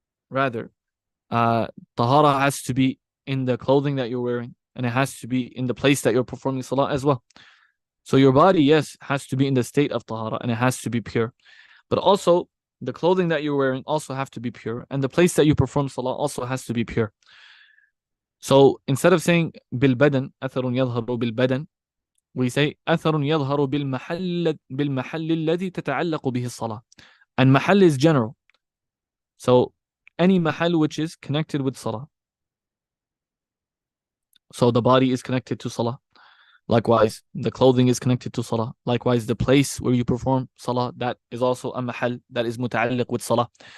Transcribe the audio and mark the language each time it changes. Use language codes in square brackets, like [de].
[en] Rather, tahara has to be in the clothing that you're wearing, and it has to be in the place that you're performing salah as well. So your body, yes, has to be in the state of tahara, and it has to be pure. But also, the clothing that you're wearing also have to be pure, and the place that you perform salah also has to be pure. So instead of saying [ar] بالبدن أثر يظهر بالبدن, [en] we say [ar] أثر يظهر بالمحل الذي تتعلق به الصلاة. [en] And mahal is general. So any mahal which is connected with salah. So the body is connected to salah. Likewise, the clothing is connected to salah. Likewise, the place where you perform salah, that is also a mahal that is muta'alliq with salah.